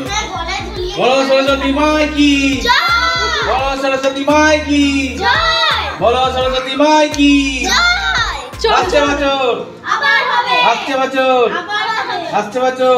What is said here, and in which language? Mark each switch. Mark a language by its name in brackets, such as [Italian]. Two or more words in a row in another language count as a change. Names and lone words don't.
[Hindi] बोलो सरस्वती माँ की, बोलो सरस्वती माँ की। बोलो सरस्वती माई की। [Bangla] আসছে বছর, আসছে বছর, আসছে বছর।